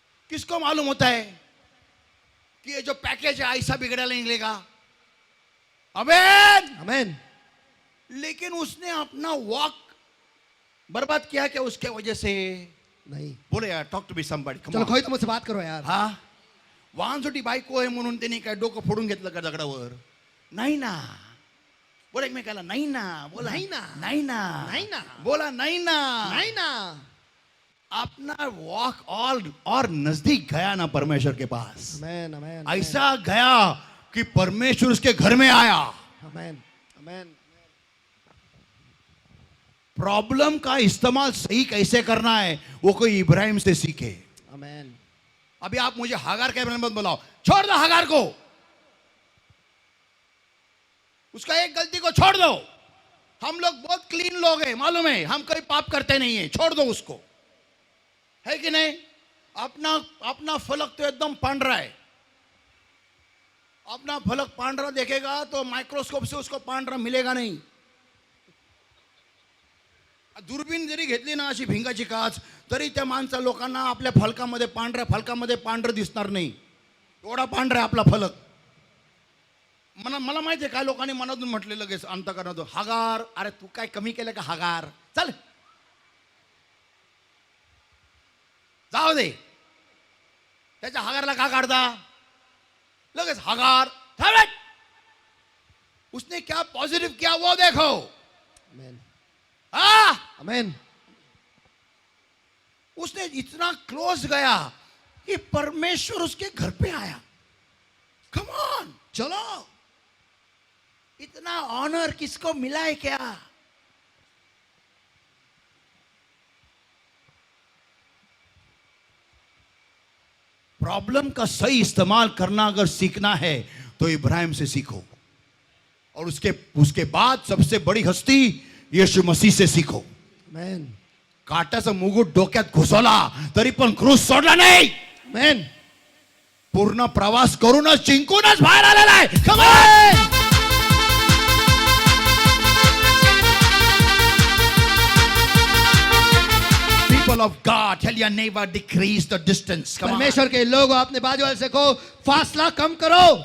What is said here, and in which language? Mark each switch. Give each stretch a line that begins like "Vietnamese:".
Hindi: किसको मालूम होता है कि ये जो पैकेज है ऐसा बिगड़ा नहीं निकलेगा? आमेन. आमेन। लेकिन उसने अपना वॉक बर्बाद किया क्या उसके वजह से? नहीं। बोले यार,
English: Talk to be somebody.
Hindi: चलो कोई तो मुझसे बात करो यार।
Marathi: हा, वाहनसाठी बायको आहे म्हणून त्यांनी काय डोकं फोडून घेतलं का दगडावर? नाही ना. बोला एकमेकाला नाही ना. बोला नाही ना. नाही ना. नाही ना. बोला नाही ना.
Hindi: नहीं ना। अपना वॉक और नजदीक गया ना परमेश्वर के पास. आमेन, आमेन, ऐसा गया कि परमेश्वर उसके घर में आया. आमेन, आमेन। प्रॉब्लम का इस्तेमाल सही कैसे करना है वो कोई इब्राहिम से सीखे. आमेन। अभी आप मुझे हागार के बारे में मत बुलाओ. छोड़ दो हागार को. उसका एक गलती को छोड़ दो. हम लोग बहुत क्लीन लोग हैं, मालूम है. हम कोई पाप करते नहीं है. छोड़ दो उसको. है कि नहीं? अपना फलक तो एकदम पांडरा है. अपना फलक पांडरा देखेगा तो माइक्रोस्कोप से उसको पांडरा मिलेगा नहीं.
Marathi: दुर्बीन जरी घेतली ना अशी भिंगाची काच तरी त्या माणसा लोकांना आपल्या फलकामध्ये पांढरं दिसणार नाही. एवढा पांढरा आपला फलक. मला माहिती आहे काय लोकांनी मनातून म्हटले लगेच अंतकरणातून, हागार, अरे तू काय कमी केलं का हागार, चल जाऊ दे, त्याच्या हागारला का काढता लगेच हागार, थांब रे.
Hindi: उसने क्या पॉजिटिव किया वो देखो. आमेन हाँ, आमेन. उसने इतना क्लोज गया कि परमेश्वर उसके घर पे आया. कम ऑन, चलो. इतना ऑनर किसको मिला है क्या? प्रॉब्लम का सही इस्तेमाल करना अगर सीखना है तो इब्राहिम से सीखो, और उसके बाद सबसे बड़ी हस्ती यीशु मसीह से सीखो. आमेन
Marathi: काटाचा मुकुट डोक्यात घुसवला तरी पण क्रूस सोडला नाही. आमेन. पूर्ण प्रवास करूनच जिंकूनच बाहेर आलेला आहे.
English: Come on! People of God, tell your neighbor, decrease the distance. Come on.
Hindi: परमेश्वर के लोग अपने बाजू वाले से कहो फासला कम करो.